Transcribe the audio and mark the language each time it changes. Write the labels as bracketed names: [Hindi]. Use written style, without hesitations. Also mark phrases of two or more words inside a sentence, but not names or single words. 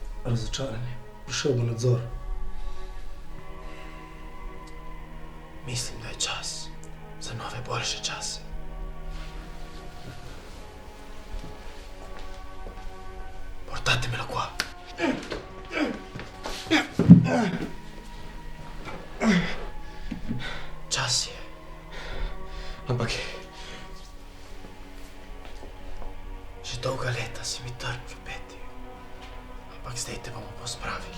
[Slovenian] razočaranje. Prišel bo nadzor. Mislim, da je čas za nove, boljše čase. [Italian] Portate me lo qua. [Slovenian] Čas je. Ampak že dolga leta si mi trn v peti. Ampak zdaj te bomo pospravili.